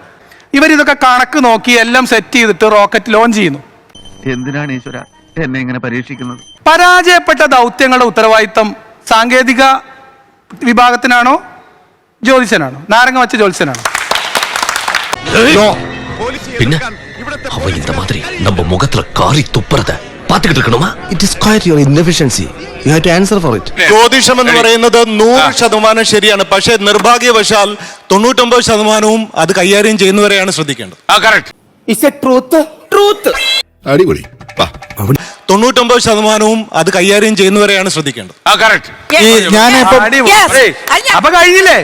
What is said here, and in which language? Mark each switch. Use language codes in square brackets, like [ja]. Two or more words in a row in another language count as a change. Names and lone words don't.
[ml] ഇവരിതൊക്കെ കണക്ക് നോക്കി എല്ലാം സെറ്റ് ചെയ്തിട്ട് റോക്കറ്റ് ലോഞ്ച് ചെയ്യുന്നു. എന്തിനാണ് ഈശ്വര എന്നെ ഇങ്ങനെ പരീക്ഷിക്കുന്നത്? പരാജയപ്പെട്ട ദൗത്യങ്ങളുടെ ഉത്തരവാദിത്തം സാങ്കേതിക വിഭാഗത്തിനാണോ ജ്യോതിഷനാണോ? നാരങ്ങ വെച്ച ജ്യോതിഷനാണോ? പിന്നെ അവൻ [ta] இந்த மாதிரி நம்ம முகத்துல காரி துப்புறத பாத்துக்கிட்டு இருக்கணுமா? [en] It is quite your inefficiency. You have to answer for it. [ml] ജ്യോതിഷം എന്ന് പറയുന്നത് 100% ശരിയാണ്. പക്ഷേ നിർഭാഗ്യവശാൽ 99% അത് കൈകാര്യം ചെയ്യുന്നവരെയാണ് ശ്രദ്ധിക്കേണ്ടത്. അടിപൊളി. 99% അത് കൈകാര്യം ചെയ്യുന്നവരെയാണ് ശ്രദ്ധിക്കേണ്ടത്. അപ്പൊ കഴിഞ്ഞില്ലേ?